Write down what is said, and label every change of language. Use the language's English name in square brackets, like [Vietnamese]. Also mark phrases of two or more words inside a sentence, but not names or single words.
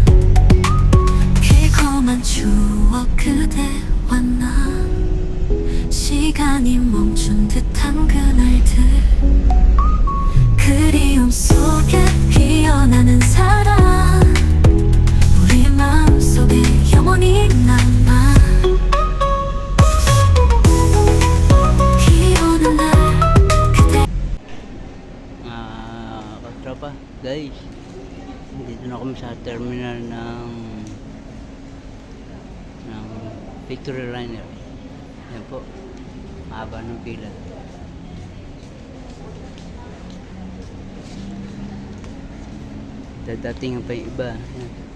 [Korean] 달콤한 추억 그대와 나 시간이 멈춘 듯한 그날들 그리움 속에 피어나는 사랑 우리의 마음속에 영원히 남아 비 오는 날 그대 [Filipino] Katropa, guys. Dito na kami sa terminal ng Victory Liner. Yan po. Mahaba ng pila. Dadating pa yung iba. Yan.